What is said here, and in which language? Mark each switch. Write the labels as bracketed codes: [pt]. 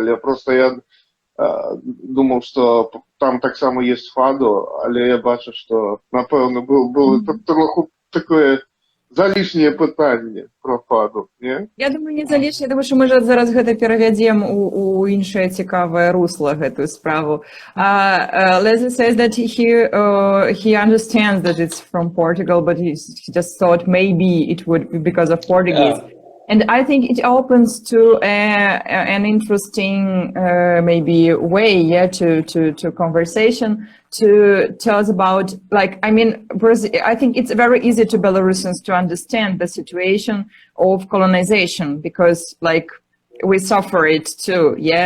[uk] Але просто я думав, що там так само є фадо, але я бачу, що, напевно, було трохи таке залішнє питання про фаду, ні? Я думаю, не залішне, я думаю, що ми зараз [be] гэта перавядзем у іншае цікавае русло, гэтую справу. [en] Lesley says that he understands that it's from Portugal, but he just thought maybe it would be because of Portuguese. And I think it opens to an interesting maybe way, to conversation, to tell us about, like, I mean, I think it's very easy to Belarusians to understand the situation of colonization because, like, we suffer it too,